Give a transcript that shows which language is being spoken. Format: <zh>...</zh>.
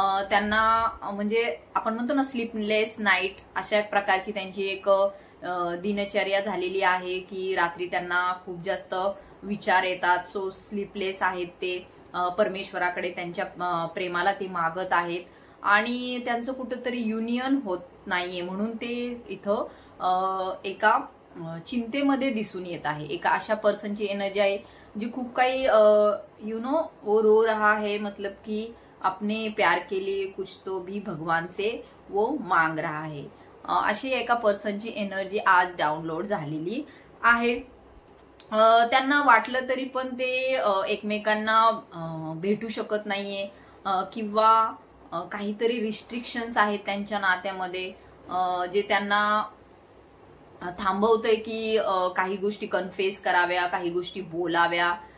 <mr>त्यांना म्हणजे आपण म्हणतो ना स्लीपलेस नाईट अशा प्रकारची त्यांची एक दिनचर्या झालेली आहे की रात्री त्यांना खूप जास्त विचार येतात। सो स्लीपलेस आहेत ते, परमेश्वराकडे त्यांच्या प्रेमाला ते मागत आहेत आणि त्यांचं कुठेतरी युनियन होत नाहीये, म्हणून ते इथं एका चिंतेमध्ये दिसून येत आहे। एका अशा पर्सनची एनर्जी आहे जी खूप काही</mr> <hi>वो रो रहा है, मतलब कि अपने प्यार के लिए कुछ तो भी भगवान से वो मांग रहा है।</hi> <mr>अशी एका पर्सनची एनर्जी आज डाउनलोड झालेली आहे। त्यांना वाटलं तरी पण ते एकमेकांना भेटू शकत नाहीये किंवा काहीतरी रिस्ट्रिक्शन्स आहेत त्यांच्या नात्यामध्ये जे त्यांना थांबवतंय की काही गोष्टी कन्फेस कराव्या, काही गोष्टी बोलाव्या।</mr>